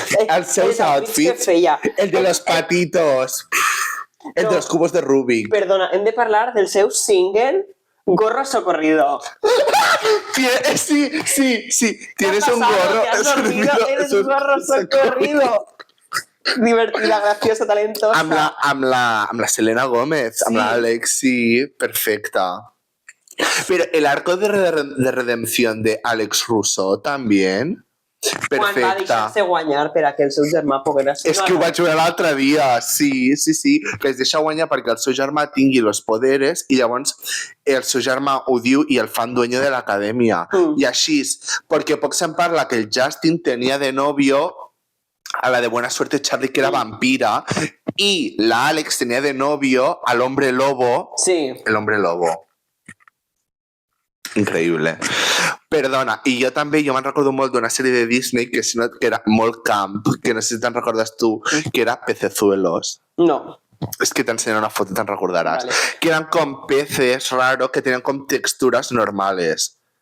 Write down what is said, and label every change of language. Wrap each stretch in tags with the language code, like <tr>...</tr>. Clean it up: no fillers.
<ca>Els seus outfits,</ca> <es>el de los patitos... El de los cubos de Rubik.</es> <ca>Perdona, hem de parlar del seu single Gorro Socorrido.</ca> <es>Sí. Tienes un gorro. Eres un gorro socorrido. Divertida, graciosa, talentosa.</es> <ca>Amb la Selena Gómez, amb la Alexi, perfecta.</ca> <es>Pero el arco de redención de Alex Russo también... Perfecta.</es> <ca>Quan va deixar-se guanyar per a que el seu germà pogués... És que ho vaig veure l'altre dia, sí, que es deixa guanyar perquè el seu germà tingui els poderes i llavors el seu germà ho diu i el fan</ca> <es>dueño</es> <ca>de l'acadèmia. I així, perquè poc se'n parla que el Justin tenia</ca> <es>de novio</es> <ca>a la de Buena Suerte Charlie, que era vampira,</ca> <es>y la Alex tenía de novio al hombre lobo.</es> <ca>Sí.</ca> <es>El hombre lobo.</es> <ca>Increïble. Perdona, i jo també, jo me'n recordo molt d'una sèrie de Disney que era molt camp, que no sé si te'n recordes tu, que era Pecezuelos. No. Es que t'enseñaré una foto, te'n recordaràs. Vale.</ca> <es>Que eran con peces raros que tenían con texturas normales.</es>